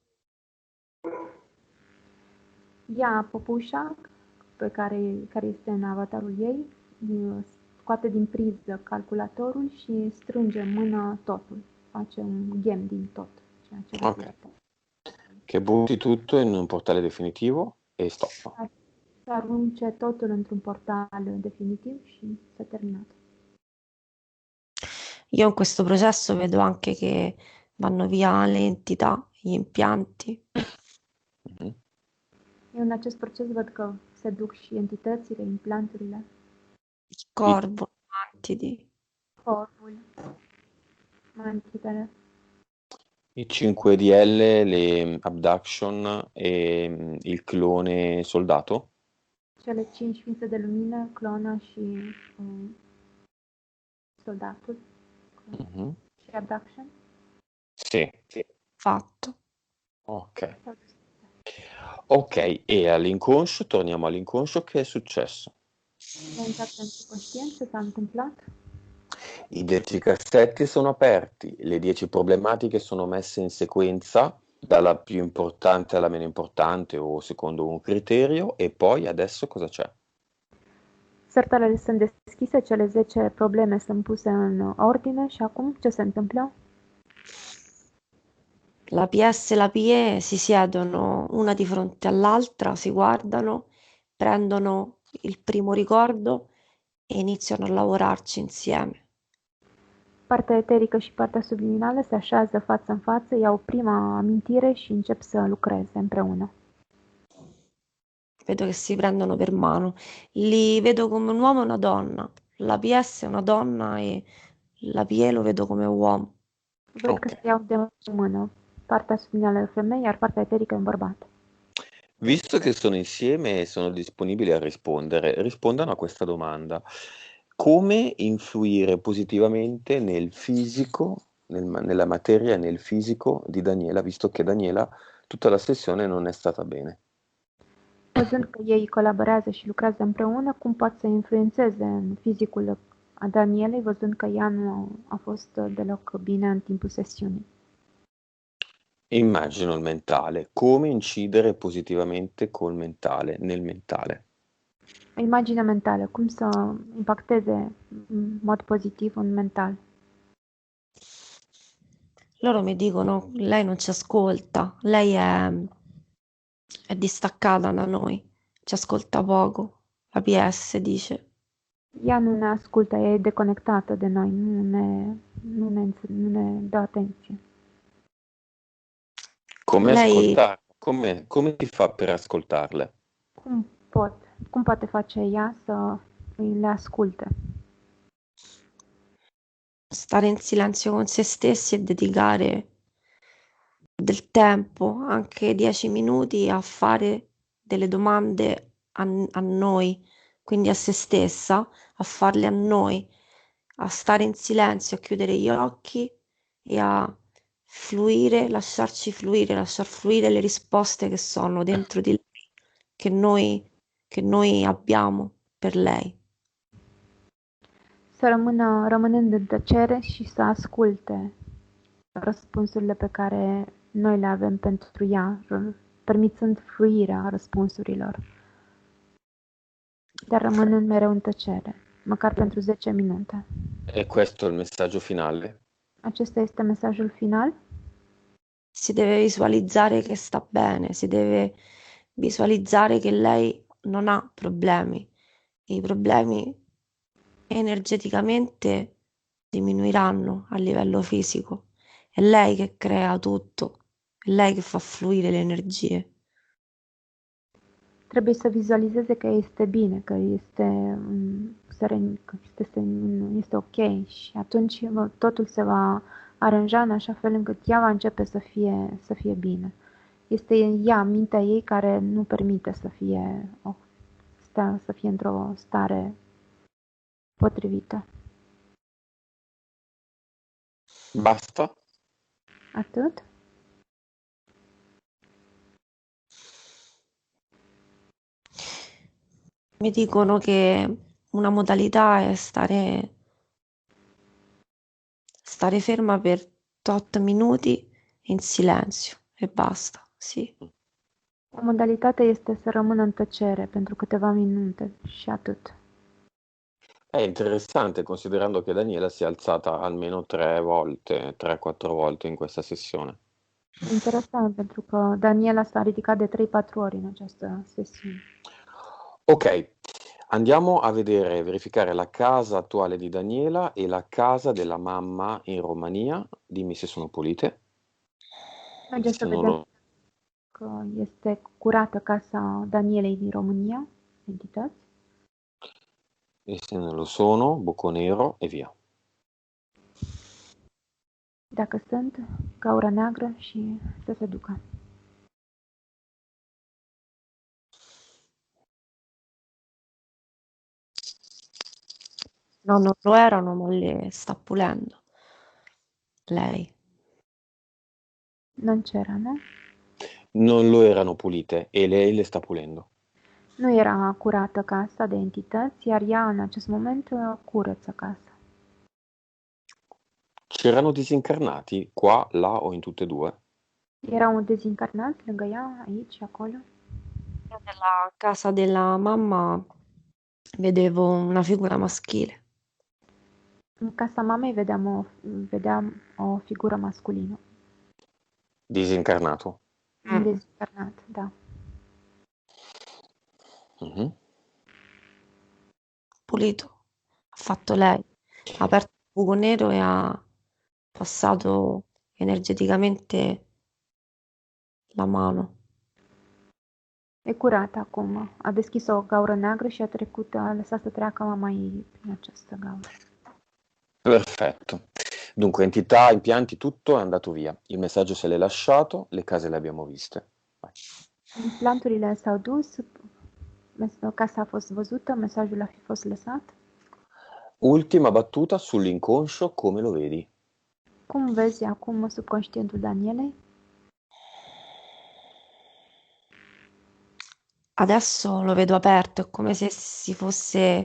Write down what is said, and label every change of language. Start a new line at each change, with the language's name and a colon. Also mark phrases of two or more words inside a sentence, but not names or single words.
Romanian: Ia păpușa care este în avatarul ei, scoate din priză calculatorul și strânge în mână totul. Face un ghem din tot, ceea ce Ok. reflectă.
Italian: Che butti tutto in un portale definitivo e stoppa.
Romanian: Să arunce totul într-un portal definitiv și s-a terminat.
Italian: Io in questo processo vedo anche che vanno via le entità, gli impianti. Mhm.
Romanian: Eu în acest proces văd că se duc și entitățile, implanturile,
Italian: Il corvo, mantidi.
Romanian: corpul, mantitele,
Italian: I 5DL, le abduction e il clone soldato?
Romanian: cele 5 ființe de lumină, clona și soldatul Mhm. și abduction.
Italian: Sì. Fatto. Ok. Ok, e all'inconscio, torniamo all'inconscio, che è successo?
Romanian: Le-a intrat în subconștient ce s-a întâmplat?
Italian: I 10 cassetti sono aperti, le 10 problematiche sono messe in sequenza, dalla più importante alla meno importante o secondo un criterio, e poi adesso cosa c'è?
Romanian: Sertarele sunt deschise, cele 10 probleme sunt puse în ordine și acum ce se întâmplă?
Italian: La PS e la PE si siedono una di fronte all'altra, si guardano, prendono il primo ricordo e iniziano a lavorarci insieme. Partea eterică și partea subliminală se așează față în față, iau prima amintire și încep să lucreze împreună. Vedo che si prendono per mano. Li vedo come un uomo e una donna. La PS è una donna e la PE lo vedo come uomo.
Romanian: Văd că se iau de mână. Partea subliminală e o femeie, iar partea eterică e un bărbat.
Italian: Visto che sono insieme e sono disponibili a rispondere, rispondano a questa domanda. Come influire positivamente nel fisico, nella materia e nel fisico di Daniela, visto che Daniela tutta la sessione non è stata bene?
Romanian: Văzând că ei colaborează și lucrează împreună, cum pot să influențeze în fizicul a Danielei, văzând că ea nu a fost deloc bine în timpul sesiunii.
Italian: Immagino il mentale, come incidere positivamente col mentale, nel mentale.
Romanian: O imagine mentală, cum să impacteze în mod pozitiv un mental.
Italian: Loro mi dicono, lei non ci ascolta, lei è distaccata da noi, ci ascolta poco. La PS dice.
Romanian: Ea nu ne ascultă, ea e deconectată de noi, nu ne dă atenție.
Italian: Come Lei ascoltare? Come si fa per ascoltarle?
Romanian: Cum cum poate face ea să le asculte?
Italian: stare in silenzio con se stessi e dedicare del tempo, anche 10 minuti, a fare delle domande a noi, quindi a se stessa, a farle a noi, a stare in silenzio, a chiudere gli occhi e a fluire, lasciar fluire le risposte che sono dentro di lei, che noi abbiamo per lei.
Romanian: Să rămânând în tăcere și să asculte răspunsurile pe care noi le avem pentru ea, permițând fluirea răspunsurilor, dar rămânând mereu în tăcere, măcar pentru 10 minute.
Italian: E questo è il messaggio finale?
Romanian: Acesta este mesajul final.
Italian: Si deve visualizzare che sta bene, si deve visualizzare che lei non ha problemi. I problemi energeticamente diminuiranno a livello fisico. È lei che crea tutto, è lei che fa fluire le energie.
Romanian: Trebuie să vizualizeze că este bine, că este seren, că este ok și atunci totul se va aranja în așa fel încât ea va începe să fie bine. Este ea, mintea ei, care nu permite să fie într-o stare potrivită.
Italian: Basta?
Romanian: Atât?
Italian: Mi dicono che una modalità è stare ferma per 8 minuti in silenzio e basta, sì.
Romanian: O modalitate este să rămână în tăcere pentru câteva minute și atât.
Italian: È interessante considerando che Daniela si è alzata almeno 3-4 volte in questa sessione.
Romanian: Interesant, pentru că Daniela s-a ridicat de 3-4 ori în această sesiune.
Italian: Ok, andiamo a verificare la casa attuale di Daniela e la casa della mamma in Romania. Dimmi se sono pulite.
Romanian: Haideți să
Italian: Se non
Romanian: vedem
Italian: lo-
Romanian: că este curată casa Danielei din România, entități.
Italian: E se non lo sono, buco nero e via.
Romanian: Dacă sunt, gaură neagră și să se ducă.
Italian: No, non lo erano, ma le sta pulendo. Lei. Non c'era, nu? Non lo erano pulite e lei le sta pulendo.
Romanian: Nu era curată casa de entități, iar ea în acest moment curăță casa.
Italian: C'erano disincarnati qua, là o in tutte e due?
Romanian: Erau dezincarnați lângă ea, aici și acolo.
Italian: Io nella casa della mamma vedevo una figura maschile.
Romanian: În casa mamei vedeam o figură masculină.
Italian: Disincarnato.
Romanian: Un dezincarnat, da. Mhm.
Italian: Pulito. Ha fatto lei. Ha aperto il buco nero e ha passato energeticamente la mano.
Romanian: E curat acum. A deschis o gaură neagră și a lăsat să treacă mama ei prin această gaură.
Italian: Perfetto. Dunque, entità, impianti, tutto è andato via. Il messaggio se l'è lasciato, le case le abbiamo viste. Vai.
Romanian: Implanturile s-au dus, casa a fost văzută, mesajul a fi fost lăsat.
Italian: Ultima battuta sull'inconscio, come lo vedi?
Romanian: Cum vezi acum subconștientul Danielei?
Italian: Adesso lo vedo aperto, è come se si fosse...